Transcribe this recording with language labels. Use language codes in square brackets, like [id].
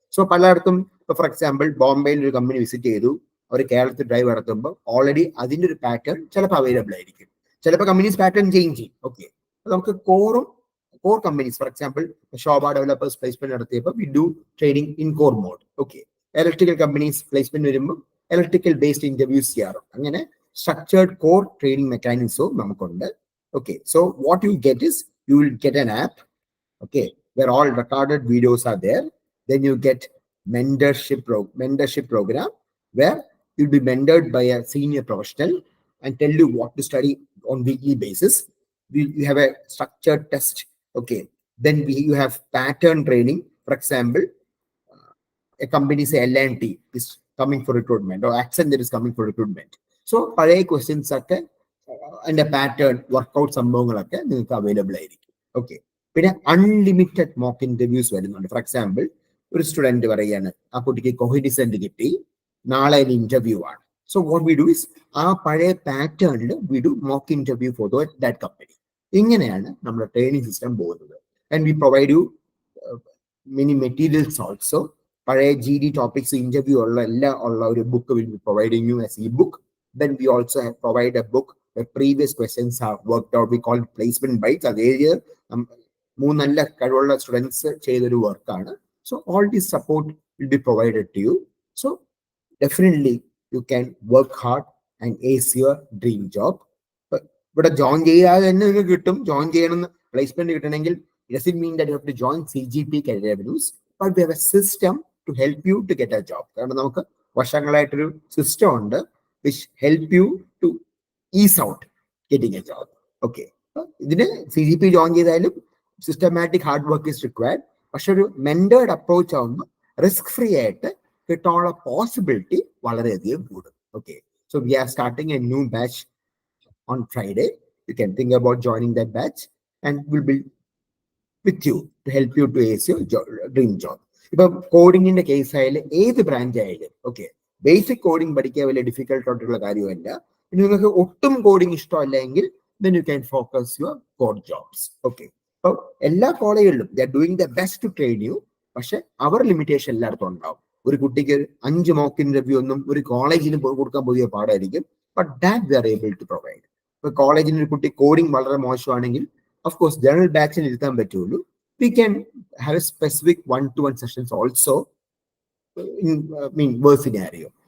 [ml] So പലയിടത്തും ഇപ്പൊ for example ബോംബെയിൽ ഒരു കമ്പനി വിസിറ്റ് ചെയ്തു, അവർ കേരളത്തിൽ ഡ്രൈവ് നടത്തുമ്പോൾ ഓൾറെഡി അതിന്റെ ഒരു പാറ്റേൺ ചിലപ്പോൾ അവൈലബിൾ ആയിരിക്കും. ചിലപ്പോൾ കമ്പനീസ് പാറ്റേൺ ചേഞ്ച് ചെയ്യും. ഓക്കെ, നമുക്ക് core companies for example Shobha developers placement നടത്തിയപ്പോൾ [en] We do training in core mode. [ml] Okay, electrical companies placement വരുമ്പോൾ ഇലക്ട്രിക്കൽ ബേസ്ഡ് ഇന്റർവ്യൂസ് ചെയ്യാറുണ്ട്. അങ്ങനെ structured core training mechanism നമുക്കുണ്ട്. [en] Okay, so what you get is you will get an app, okay, where all recorded videos are there. Then you get mentorship program where you'll be mentored by a senior professional and tell you what to study on weekly basis. You have a structured test. Okay, then you have pattern training. For example, a company say L&T is coming for recruitment or Accenture is coming for recruitment. [ml] So പഴയ questions ഒക്കെ അതിന്റെ pattern workout സംഭവങ്ങളൊക്കെ നിങ്ങൾക്ക് available ആയിരിക്കും. Okay, പിന്നെ unlimited mock interviews വരുന്നുണ്ട്. For example ഒരു student പറയുകയാണ് ആ കുട്ടിക്ക് കോഹിഡിസെന്റ് കിട്ടി, നാളെ ഇന്റർവ്യൂ ആണ്. [en] so what we do is [ml] ആ പഴയ പാറ്റേണിൽ [en] We do mock interview for that company. [ml] ഇങ്ങനെയാണ് നമ്മുടെ ട്രെയിനിങ് സിസ്റ്റം പോകുന്നത്. [en] And we provide you many materials also. [ml] പഴയ GD ടോപ്പിക്സ് ഇന്റർവ്യൂ ഉള്ള ഒരു book [en] Will be providing you as e book. Then we also provide a book where previous questions are worked out. We call it placement bites. [ml] That area, 3 കഴിവുള്ള students ചെയ്തൊരു വർക്കാണ്. [en] So all this support will be provided to you. So definitely you can work hard and ace your dream job. [ml] ഇവിടെ join ചെയ്യാതെ തന്നെ നിങ്ങൾക്ക് കിട്ടും. Join ചെയ്യണമെന്ന് placement കിട്ടണമെങ്കിൽ [en] it doesn't mean that you have to join CGP Career Avenues. but we have a system to help you to get a job. [ml] കാരണം നമുക്ക് വർഷങ്ങളായിട്ടൊരു system ഉണ്ട് [en] which help you to ease out getting a job. Okay. [ml] ഇതിന് CGP join ചെയ്താലും systematic hard work is required. പക്ഷെ ഒരു മെന്റേർഡ് approach ആവുമ്പോൾ risk free ആയിട്ട് കിട്ടാനുള്ള പോസിബിലിറ്റി വളരെയധികം കൂടും. [en] Okay. So we are starting a new batch on Friday. You can think about joining that batch and we'll be with you to help you to ace your dream job. [ml] ഇപ്പൊ കോഡിങ്ങിന്റെ case ആയാലും ഏത് branch ആയാലും okay, basic coding പഠിക്കാൻ വലിയ difficult ആയിട്ടുള്ള കാര്യമല്ല. ഇനി നിങ്ങൾക്ക് ഒട്ടും കോഡിങ് ഇഷ്ടമല്ലെങ്കിൽ [en] then you can focus your code jobs. [ml] Okay. അപ്പൊ എല്ലാ കോളേജുകളിലും [en] they are doing their best to train you. [ml] പക്ഷെ അവർ ലിമിറ്റേഷൻ എല്ലായിടത്തും ഉണ്ടാവും. ഒരു കുട്ടിക്ക് 5 മോക്ക് ഇന്റർവ്യൂ ഒന്നും ഒരു കോളേജിന് കൊടുക്കാൻ പുതിയ പാടായിരിക്കും. [en] But that we are able to provide. [ml] ഇപ്പൊ കോളേജിന് ഒരു കുട്ടി കോഡിങ് വളരെ മോശമാണെങ്കിൽ ഓഫ് കോഴ്സ് ജനറൽ ബാച്ചിന് ഇരുത്താൻ പറ്റുള്ളൂ. [en] We can have a specific 1-to-1 sessions also in worse scenario.